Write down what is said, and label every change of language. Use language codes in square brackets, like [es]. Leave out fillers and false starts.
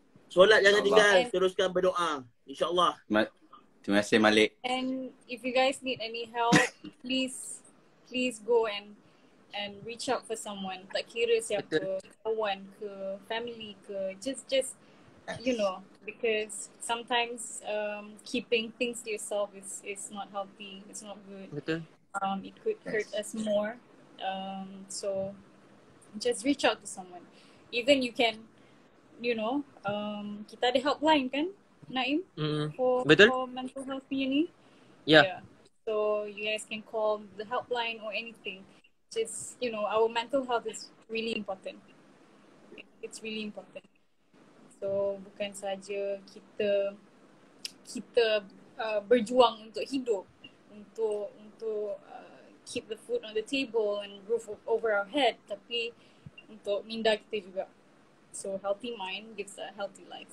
[ms] Solat jangan tinggal, teruskan berdoa. InsyaAllah. Terima kasih Malik. [en] And if you guys need any help, please go and reach out for someone. [ms] Tak kira siapa, kawan ke, family ke, [en] just you know, because sometimes keeping things to yourself is not healthy. It's not good. [ms] Betul. [en] It could hurt us more. So just reach out to someone. Even you can, you know, [ms] kita ada helpline kan, [en] Naim? For mental health ni. Yeah. So you guys can call the helpline or anything. Just, you know, our mental health is really important. It's really important. [ms] So bukan saja kita berjuang untuk hidup, untuk [en] keep the food on the table and roof over our head, [ms] tapi untuk minda kita juga. [en] So healthy mind gives a healthy life.